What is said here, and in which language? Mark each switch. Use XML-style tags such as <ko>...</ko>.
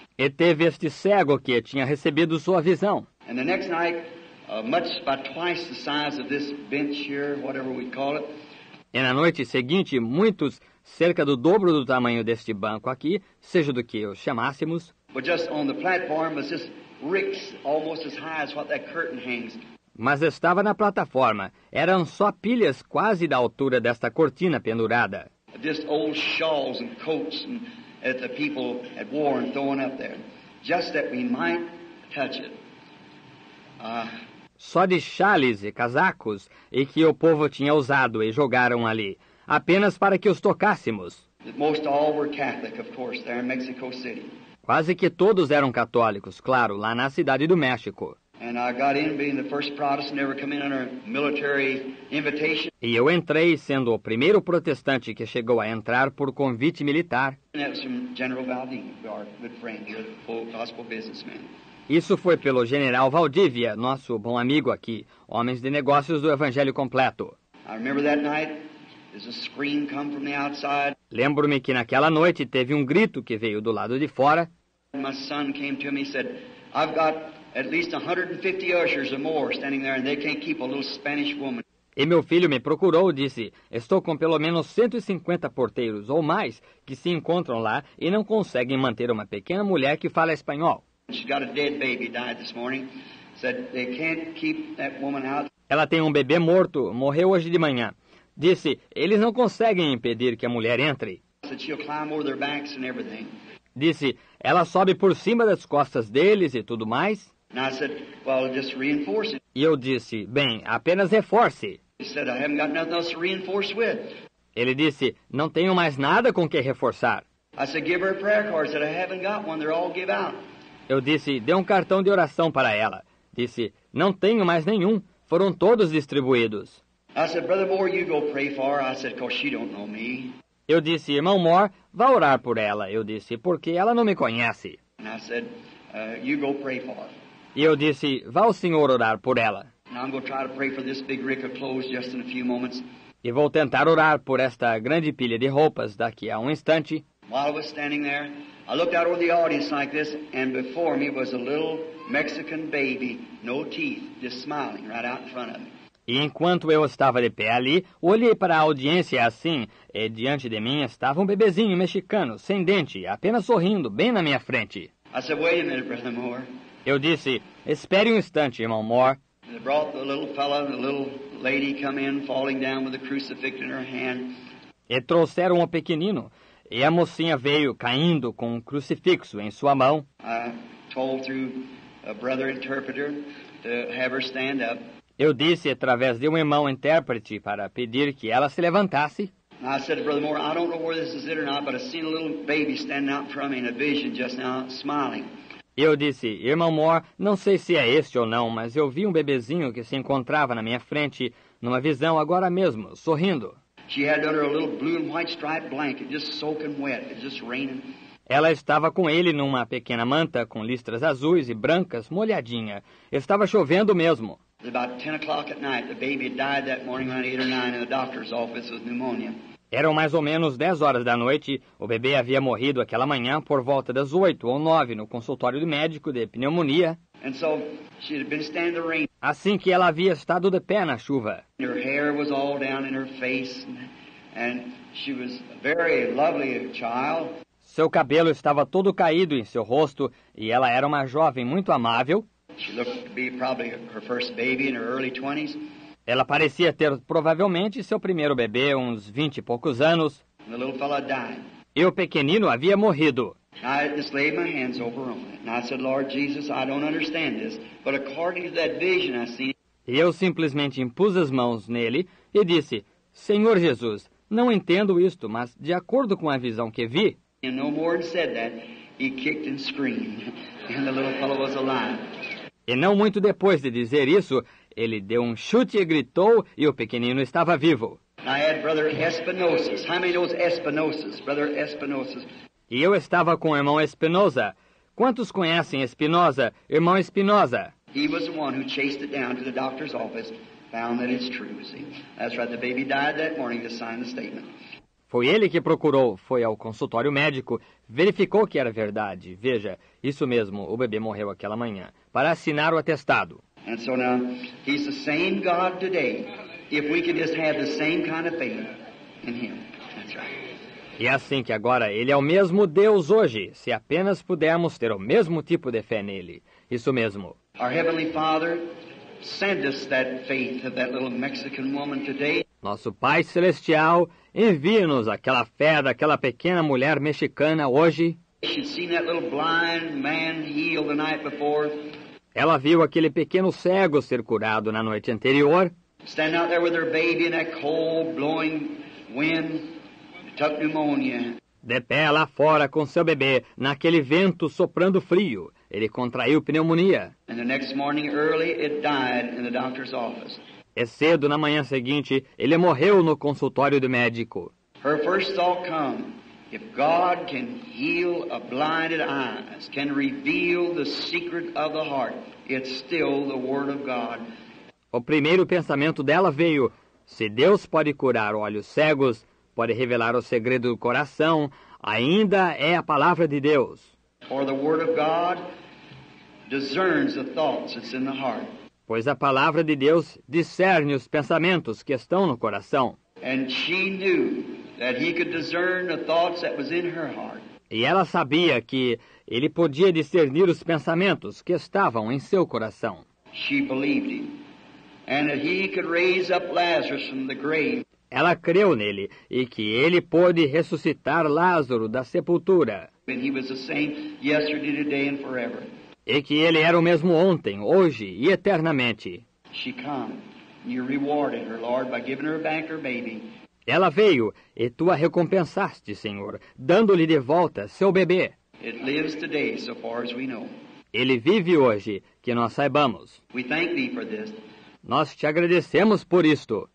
<pt>E teve este cego que tinha recebido sua visão.</pt> <en>And the next night, much about twice the size of this bench here, whatever we call it.</en> <pt>E na noite seguinte, muitos, cerca do dobro do tamanho deste banco aqui, seja do que os chamássemos.</pt> <en>But just on the platform was just ricks almost as high as what that curtain hangs.</en> <pt>Mas estava na plataforma. Eram só pilhas quase da altura desta cortina pendurada.</pt> <en>Just old shawls and coats that the people had worn and thrown up there. Just that we might touch it.</en> <pt>Só de chales e casacos e que o povo tinha usado e jogaram ali, apenas para que os tocássemos.</pt> <en>Most all were Catholic, of course, there in Mexico City.</en> <pt>Quase que todos eram católicos, claro, lá na cidade do México.</pt> <en>And I got in being the first Protestant ever come in under military invitation.</en> <pt>E eu entrei sendo o primeiro protestante que chegou a entrar por convite militar.</pt> <en>And that was from General Valdivia, our good friend here, full gospel businessman.</en> <pt>Isso foi pelo general Valdívia, nosso bom amigo aqui, homens de negócios do Evangelho completo.</pt> <en>I remember that night, there's a scream come from the outside.</en> <pt>Lembro-me que naquela noite teve um grito que veio do lado de fora.</pt> <en>My son came to me and said, I've got at least 150 ushers or more standing there and they can't keep a little Spanish woman.</en> <pt>E meu filho me procurou e disse, estou com pelo menos 150 porteiros ou mais que se encontram lá e não conseguem manter uma pequena mulher que fala espanhol.</pt> <en>She's got a dead baby, died this morning. Said they can't keep that woman out.</en> <pt>Ela tem um bebê morto, morreu hoje de manhã. Disse, eles não conseguem impedir que a mulher entre.</pt> <en>Said she'll climb over their backs and everything.</en> <pt>Disse, ela sobe por cima das costas deles e tudo mais.</pt> <en>And I said, well, just reinforce it.</en> <pt>E eu disse, bem, apenas reforce.</pt> <en>He said, I haven't got nothing else to reinforce with.</en> <pt>Ele disse, não tenho mais nada com que reforçar.</pt> <en>I said, give her a prayer card. I said, I haven't got one. They're all give out.</en> <pt>Eu disse, dê um cartão de oração para ela. Disse, não tenho mais nenhum. Foram todos distribuídos.</pt> <en>I said, Brother Moore, you go pray for her. I said, 'cause she don't know me.</en> <pt>Eu disse, irmão Moore, vá orar por ela. Eu disse, porque ela não me conhece.</pt> <en>And I said, you go pray for her.</en> <pt>E eu disse, vá o senhor orar por ela.</pt> <en>And I'm going to try to pray for this big rick of clothes just in a few moments.</en> <pt>E vou tentar orar por esta grande pilha de roupas daqui a um instante.</pt> <en>While I was standing there, I looked out over the audience like this, and before me was a little Mexican baby, no teeth, just smiling right out in front of me.</en> <pt>E enquanto eu estava de pé ali, olhei para a audiência assim, e diante de mim estava um bebezinho mexicano, sem dente, apenas sorrindo, bem na minha frente.</pt> <en>I said, wait a minute, Brother Moore.</en> <pt>Eu disse, espere um instante, irmão Moore.</pt> <en>And they brought the little fella, the little lady come in, falling down with a crucifix in her hand.</en> <pt>E trouxeram o pequenino, e a mocinha veio caindo com um crucifixo em sua mão.</pt> <en>I told through a brother interpreter to have her stand up.</en> <pt>Eu disse através de um irmão intérprete para pedir que ela se levantasse.</pt> <en>And I said to Brother Moore, I don't know where this is it or not, but I seen a little baby standing out in front of me in a vision just now, smiling.</en> <pt>Eu disse, irmão Moore, não sei se é este ou não, mas eu vi um bebezinho que se encontrava na minha frente, numa visão agora mesmo, sorrindo.</pt> <en>She had under a little blue and white striped blanket, just soaking wet, it was just raining.</en> <pt>Ela estava com ele numa pequena manta com listras azuis e brancas, molhadinha. Estava chovendo mesmo.</pt> <en>It was about 10 o'clock at night. The baby had died that morning around 8 or 9 in the doctor's office with pneumonia.</en> <pt>Eram mais ou menos 10 horas da noite. O bebê havia morrido aquela manhã por volta das 8 ou 9 no consultório do médico de pneumonia.</pt> <en>And so she had been standing in the rain.</en> <pt>Assim que ela havia estado de pé na chuva.</pt> <en>Her hair was all down in her face, and she was a very lovely child.</en> <pt>Seu cabelo estava todo caído em seu rosto e ela era uma jovem muito amável.</pt> <en>She looked to be probably her first baby in her early 20s.</en> <pt>Ela parecia ter provavelmente seu primeiro bebê, uns 20 e poucos anos.</pt> <en>And the little fella died.</en> <pt>E o pequenino havia morrido.</pt> <en>I just laid my hands over on it. And I said, Lord Jesus, I don't understand this, but according to that vision I seen.</en> <pt>E eu simplesmente impus as mãos nele e disse, Senhor Jesus, não entendo isto, mas de acordo com a visão que vi...</pt> <en>And no more than said that, he kicked and screamed, and the little fellow was alive.</en> <pt>E não muito depois de dizer isso, ele deu um chute e gritou, e o pequenino estava vivo.</pt> <en>I had Brother Espinosa. How many knows Espinosa? Brother Espinosa.</en> <pt>E eu estava com o irmão Espinosa. Quantos conhecem Espinosa, irmão Espinosa?</pt> <en>He was the one who chased it down to the doctor's office, found that it's true, see. That's right, the baby died that morning to sign the statement.</en> <pt>Foi ele que procurou, foi ao consultório médico, verificou que era verdade. Veja, isso mesmo, o bebê morreu aquela manhã, para assinar o atestado.</pt> <en>And so now, he's the same God today, if we could just have the same kind of faith in him. That's right.</en> <pt>E é assim que agora ele é o mesmo Deus hoje, se apenas pudermos ter o mesmo tipo de fé nele. Isso mesmo.</pt> <en>Our Heavenly Father, send us that faith of that little Mexican woman today.</en> <pt>Nosso Pai Celestial, envie-nos aquela fé daquela pequena mulher mexicana hoje.</pt> <en>She'd seen that little blind man healed the night before.</en> <pt>Ela viu aquele pequeno cego ser curado na noite anterior.</pt> <en>Standing out there with her baby in that cold, blowing wind, took pneumonia.</en> <pt>De pé lá fora com seu bebê, naquele vento soprando frio. Ele contraiu pneumonia.</pt> <en>And the next morning early, it died in the doctor's office.</en> <pt>E cedo na manhã seguinte, ele morreu no consultório do médico.</pt> <en>Her first thought come, if God can heal a blinded eyes, can reveal the secret of the heart, it's still the Word of God.</en> <pt>O primeiro pensamento dela veio, se Deus pode curar olhos cegos, pode revelar o segredo do coração, ainda é a palavra de Deus.</pt> <en>For the Word of God discerns the thoughts that's in the heart.</en> <pt>Pois a palavra de Deus discerne os pensamentos que estão no coração.</pt> <en>And she knew that he could discern the thoughts that was in her heart.</en> <pt>E ela sabia que ele podia discernir os pensamentos que estavam em seu coração.</pt> <en>She believed him. And that he could raise up Lazarus from the grave.</en> <pt>Ela creu nele e que ele pôde ressuscitar Lázaro da sepultura.</pt> <en>And he was the same yesterday, today, and forever.</en> <pt>E que ele era o mesmo ontem, hoje e eternamente.</pt> <en>She come, and you rewarded her, Lord, by giving her back her baby.</en> <pt>Ela veio, e tu a recompensaste, Senhor, dando-lhe de volta seu bebê.</pt> <en>It lives today, so far as we know.</en> <pt>Ele vive hoje, que nós saibamos.</pt> <en>We thank thee for this.</en> <pt>Nós te agradecemos por isto.</pt>